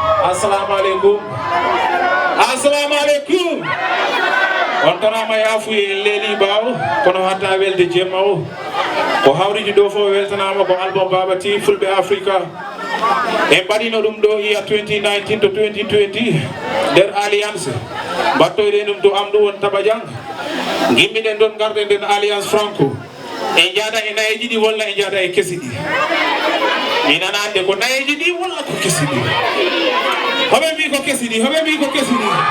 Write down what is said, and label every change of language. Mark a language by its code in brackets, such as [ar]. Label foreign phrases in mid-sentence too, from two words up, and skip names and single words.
[ar] Assalamu alaikum. Assalamu alaikum. [ff] On tana ma yafu e leli bawo, kono hatta welde jemma o. Ko hawriji do fo weltanama ko album Baba T Fulbe Africa. E mbaɗino ɗum ɗo iya twenty nineteen to twenty twenty nder Alliance. Mbattoyɗen ɗum to am ɗum won Tabajang. Gimmiɗen ɗon garden nden Alliance Franco. E jaada e nayeji ɗi walla e jaada e kesi ɗi? Mi nana ande ko nayeji ɗi walla ko kesi ɗi. Hoɓe mbi ko kesi ɗi, hoɓe mbi ko kesi ɗi.